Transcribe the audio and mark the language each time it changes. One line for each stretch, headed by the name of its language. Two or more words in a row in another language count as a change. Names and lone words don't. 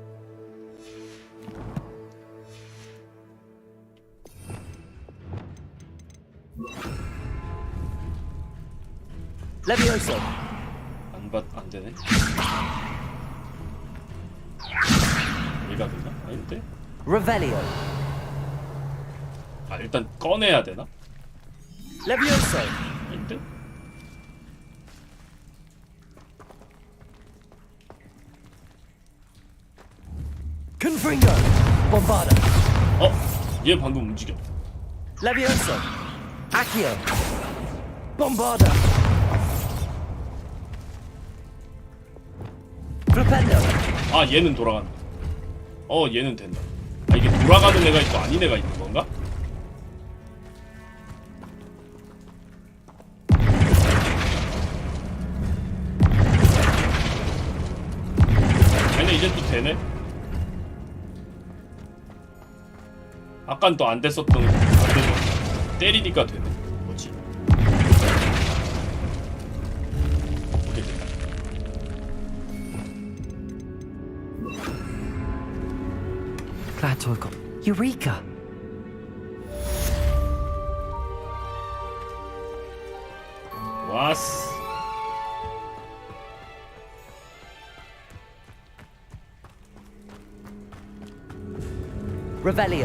Latin: Levioso.
Korean: 안 되네. 얘가 되나? 아닌데?
Latin: Revelio.
Korean: 아 일단 꺼내야 되나?
Latin: Levioso.
Korean: 아닌데?
Latin: Confringo. Bombarda.
Korean: 얘 방금 움직여.
Latin: Levioso. Accio. Bombarda. Flipendo.
Korean: 아 얘는 돌아간다. 얘는 된다. 아 이게 돌아가는 애가 있고 아닌 애가 있는 건가? 아니 이제 또 되네. 아깐 또 안 됐었던 안 되죠. 때리니까 되네. 뭐지? 오케이 됐다.
English: Glad to have got Eureka!
Korean: 왔어.
Latin: Revelio.